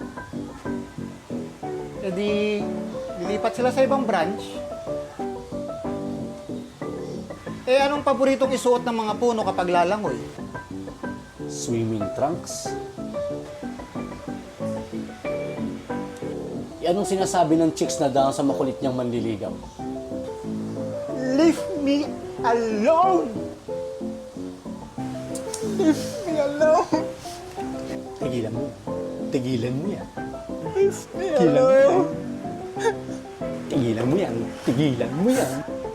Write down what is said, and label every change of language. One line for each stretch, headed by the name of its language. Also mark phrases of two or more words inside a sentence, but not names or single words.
Filipino: Lilipat sila sa ibang branch. Anong paboritong isuot ng mga puno kapag lalangoy?
English: Swimming trunks.
Filipino: Anong sinasabi ng chicks na dahil sa makulit niyang manliligaw?
English: Leave me alone! Leave me alone!
Filipino: Tigilan mo. Tigilan mo yan.
English: Leave me
Filipino: Tigilan mo yan.
English: alone!
Filipino: Tigilan mo yan. Tigilan mo yan.